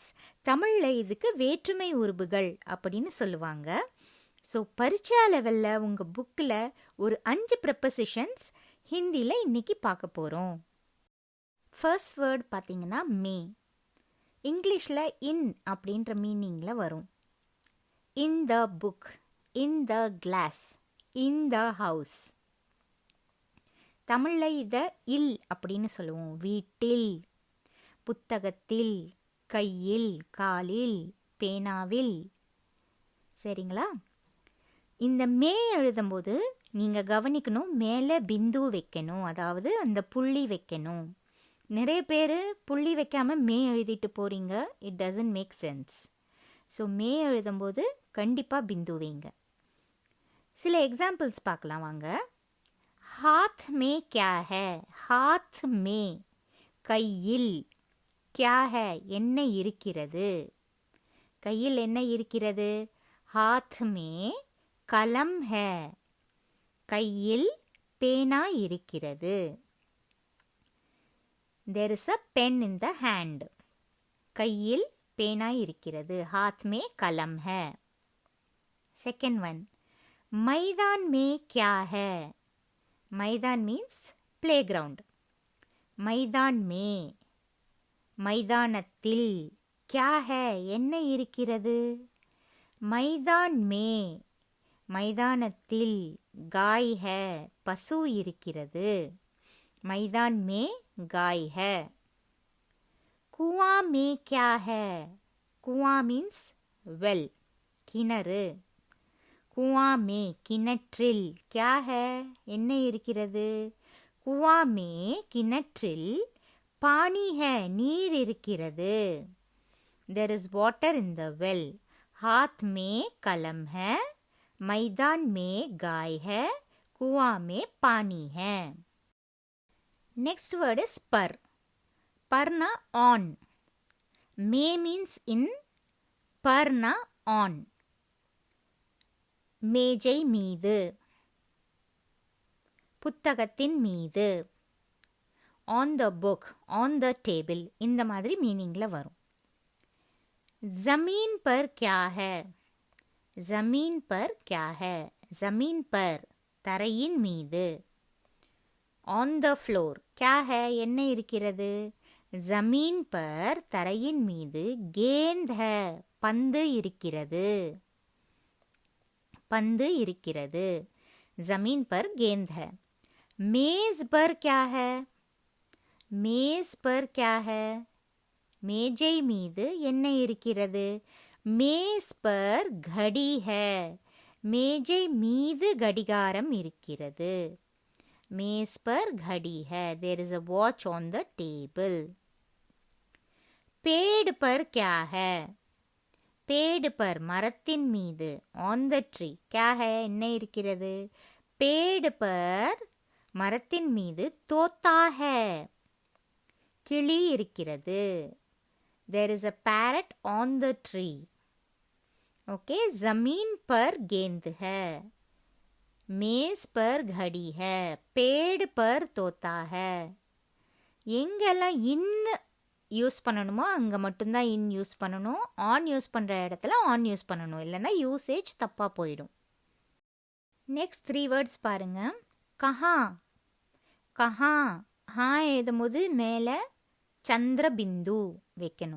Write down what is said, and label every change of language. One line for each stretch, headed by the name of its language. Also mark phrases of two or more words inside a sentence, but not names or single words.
Tamil: தமிழ்ல இதுக்கு வேற்றுமை உருபுகள் அப்படின்னு சொல்லுவாங்க. ஸோ பரிச்சா லெவலில் உங்கள் புக்கில் ஒரு 5 Prepositions ஹிந்தியில் இன்னைக்கு பார்க்க போகிறோம். ஃபர்ஸ்ட் வேர்ட் பார்த்தீங்கன்னா மே. இங்கிலீஷில் இன் அப்படின்ற மீனிங்கில் வரும்.
English: in the book, in the class, in the house.
Tamil: தமிழில் இதை இல் அப்படின்னு சொல்லுவோம். வீட்டில், புத்தகத்தில், கையில், காலில், பேனாவில். சரிங்களா? இந்த மே எழுதும்போது நீங்கள் கவனிக்கணும், மேலே பிந்து வைக்கணும், அதாவது அந்த புள்ளி வைக்கணும். நிறைய பேர் புள்ளி வைக்காமல் மே எழுதிட்டு போகிறீங்க.
English: it doesn't make sense.
Tamil: ஸோ மே எழுதும்போது கண்டிப்பாக பிந்து வைங்க. சில எக்ஸாம்பிள்ஸ் பார்க்கலாம் வாங்க.
Hindi: हाथ में क्या है, हाथ में கையில், क्या है
Tamil: என்ன இருக்கிறது, கையில் என்ன இருக்கிறது.
Hindi: हाथ में कलम है,
Tamil: கையில் பேனா இருக்கிறது.
English: there is a pen in the hand,
Tamil: கையில் பேனா இருக்கிறது.
Hindi: हाथ में कलम है.
English: second one,
Hindi: मैदान में क्या है. मैदान
English: means playground.
Hindi: मैदान में, मैदानத்தில், क्या है
Tamil: என்ன இருக்கிறது.
Hindi: मैदान में, मैदानத்தில், गाय है
Tamil: பசு இருக்கிறது.
Hindi: मैदान में गाय है. कुआं में क्या है.
English: कुआं means well, கிணறு.
Hindi: कुआं में கிணற்றில், क्या है
Tamil: என்ன இருக்கிறது.
Hindi: कुआं में கிணற்றில் पानी है
Tamil: நீர் இருக்கிறது.
English: there is water in the well.
Hindi: हाथ में कलम है, मैदान में गाय है, कुआं में पानी है.
English: next word is पर. परना on. मे means in, परना on.
Tamil: மேஜை மீது, புத்தகத்தின் மீது.
English: on the book, on the table,
Tamil: இந்த மாதிரி மீனிங்கில் வரும்.
Hindi: ज़मीन पर क्या है. ज़मीन पर क्या है, ज़मीन पर
Tamil: தரையின் மீது.
English: on the floor,
Hindi: क्या है
Tamil: என்ன இருக்கிறது.
Hindi: ज़मीन पर
Tamil: தரையின் மீது
Hindi: गेंद है
Tamil: பந்து இருக்கிறது. பந்து இருக்கிறது.
Hindi: जमीन पर गेंद है. मेज पर क्या है. मेज पर क्या है
Tamil: மேஜை மீது என்ன இருக்கிறது.
Hindi: मेज़ पर घड़ी है,
Tamil: மேஜை மீது கடிகாரம் இருக்கிறது.
Hindi: मेज़ पर घड़ी है,
English: there is a watch on the table.
Hindi: पेड़ पर क्या है. पेड़ पर
Tamil: மரத்தின் மீது,
English: on the tree,
Hindi: क्या है
Tamil: என்ன இருக்கிறது.
Hindi: पेड़ पर
Tamil: மரத்தின் மீது
Hindi: तोता है
Tamil: கிளி இருக்கிறது.
English: there is a parrot on the tree.
Hindi: okay, जमीन पर गेंद है, मेज पर घड़ी है, पेड़ पर तोता है.
Tamil: எங்கெல்லாம் இன் யூஸ் பண்ணணுமோ அங்கே மட்டும்தான் இன் யூஸ் பண்ணணும். ஆன் யூஸ் பண்ணுற இடத்துல ஆன் யூஸ் பண்ணணும், இல்லைன்னா யூசேஜ் தப்பாக போயிடும். நெக்ஸ்ட் 3 வேர்ட்ஸ் பாருங்க. கஹா. கஹா, ஹா எழுதும் போது மேலே சந்திர பிந்து வைக்கணும்.